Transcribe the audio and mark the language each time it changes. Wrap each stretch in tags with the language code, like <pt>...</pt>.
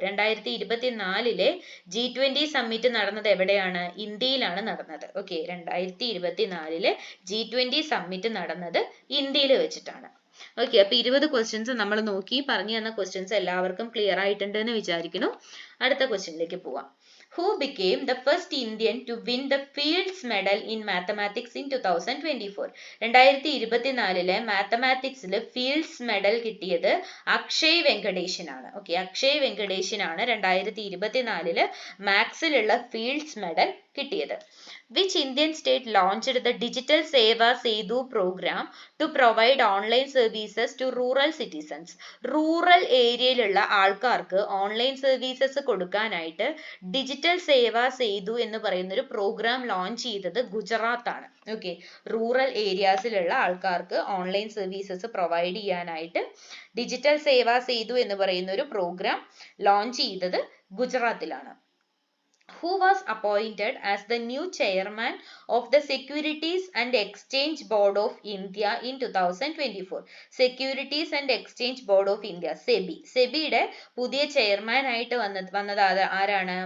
<ml>2024 G20 summit നടന്നത് എവിടെയാണ്? ഇന്ത്യയിലാണ് നടന്നത്. ഓക്കെ, 2024 G20 സമ്മിറ്റ് നടന്നത് ഇന്ത്യയിൽ വെച്ചിട്ടാണ്. ഓക്കെ, അപ്പൊ 20 ക്വസ്റ്റ്യൻസ് നമ്മൾ നോക്കി. പറഞ്ഞു തന്ന ക്വസ്റ്റ്യൻസ് എല്ലാവർക്കും ക്ലിയർ ആയിട്ടുണ്ട് എന്ന് വിചാരിക്കുന്നു. അടുത്ത ക്വസ്റ്റ്യനിലേക്ക് പോവാം.</ml> <en>Who became the first Indian to win the Fields Medal in Mathematics in 2024?</en> <ml>2024 മാത്തമാറ്റിക്സിൽ fields medal കിട്ടിയത് Akshay വെങ്കടേഷിനാണ്. Okay, Akshay വെങ്കടേഷിനാണ് 2024 മാത്സിലുള്ള fields medal കിട്ടിയത്.</ml> <en>Which Indian state launched the Digital Seva Setu program to provide online services to rural citizens?</en> <ml>Rural ഏരിയയിലുള്ള ആൾക്കാർക്ക് online services കൊടുക്കാനായിട്ട് digital സേവാ സേതു എന്ന് പറയുന്ന ഒരു programme launch ചെയ്തത് ഗുജറാത്ത് ആണ്. ഓക്കെ, റൂറൽ ഏരിയാസിലുള്ള ആൾക്കാർക്ക് ഓൺലൈൻ സർവീസസ് പ്രൊവൈഡ് ചെയ്യാനായിട്ട് ഡിജിറ്റൽ സേവാ സേതു എന്ന് പറയുന്ന ഒരു പ്രോഗ്രാം ലോഞ്ച് ചെയ്തത് ഗുജറാത്തിലാണ്.</ml> <en>Who was appointed as the new chairman of the Securities and Exchange Board of India in 2024? Securities and Exchange Board of India, SEBI.</en> <ml>സെബിയുടെ പുതിയ chairman ആയിട്ട് വന്നത് ആരാണ്?</ml>